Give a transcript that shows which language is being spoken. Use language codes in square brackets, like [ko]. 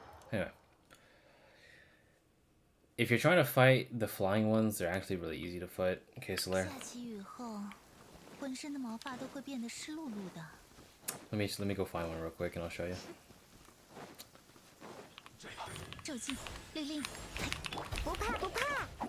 [en] Anyway. If you're trying to fight the flying ones, they're actually really easy to fight. Okay, Solaire. [zh] 下起雨后，浑身的毛发都会变得湿漉漉的。 [en] Let me go find one real quick and I'll show you. [zh] 骤进，律令，不怕不怕。